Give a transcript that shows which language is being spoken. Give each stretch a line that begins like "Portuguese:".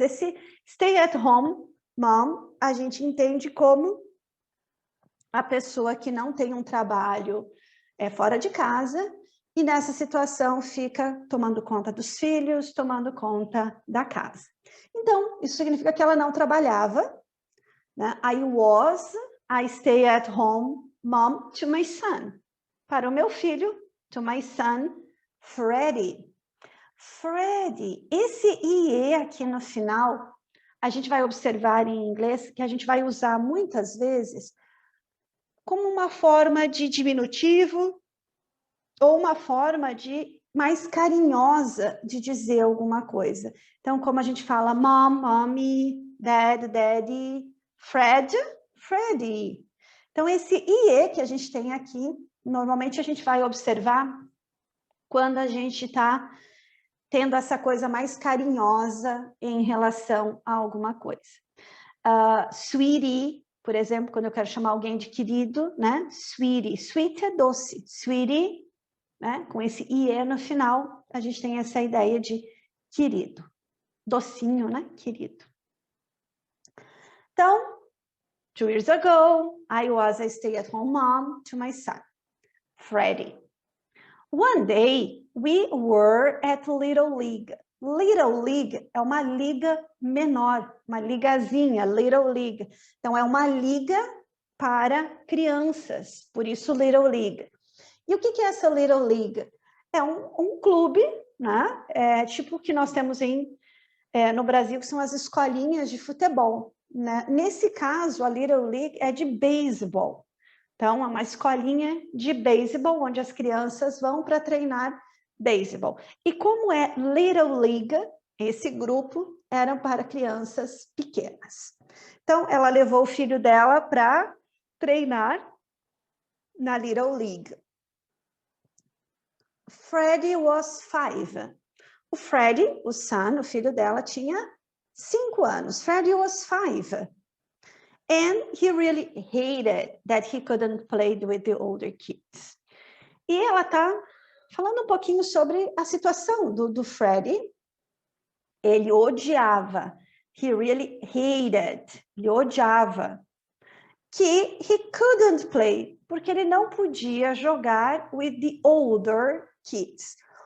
Portuguese: Esse stay at home mom, a gente entende como a pessoa que não tem um trabalho fora de casa e nessa situação fica tomando conta dos filhos, tomando conta da casa. Então, isso significa que ela não trabalhava, né?
English: I was a stay at home mom to my son.
Portuguese: Para o meu filho,
English: to my son,
Portuguese: Freddie. Freddie, esse IE aqui no final, a gente vai observar em inglês que a gente vai usar muitas vezes como uma forma de diminutivo ou uma forma de mais carinhosa de dizer alguma coisa. Então, como a gente fala mom, mommy, dad, daddy, Fred, Freddie. Então, esse IE que a gente tem aqui, normalmente a gente vai observar quando a gente está tendo essa coisa mais carinhosa em relação a alguma coisa. Sweetie, por exemplo, quando eu quero chamar alguém de querido, né? Sweetie, sweet é doce, sweetie, né? Com esse IE no final, a gente tem essa ideia de querido, docinho, né? Querido.
English: Então, 2 years ago, I was a stay-at-home mom to my son, Freddie. One day, we were at Little League.
Portuguese: Little League é uma liga menor, uma ligazinha, Little League. Então, é uma liga para crianças, por isso Little League. E o que é essa Little League? É um clube, né? Tipo o que nós temos no Brasil, que são as escolinhas de futebol. Né? Nesse caso, a Little League é de beisebol. Então, é uma escolinha de beisebol, onde as crianças vão para treinar beisebol. E como é Little League, esse grupo era para crianças pequenas. Então, ela levou o filho dela para treinar na Little League.
English: Freddie was 5.
Portuguese: O Freddie, o son, o filho dela, tinha 5 anos.
English: Freddie was 5. And he really hated that he couldn't play with the older kids.
Portuguese: E ela está falando um pouquinho sobre a situação do Freddie. Ele odiava.
English: He really hated.
Portuguese: Ele odiava. Que
English: he couldn't play.
Portuguese: Porque ele não podia jogar
English: with the older kids.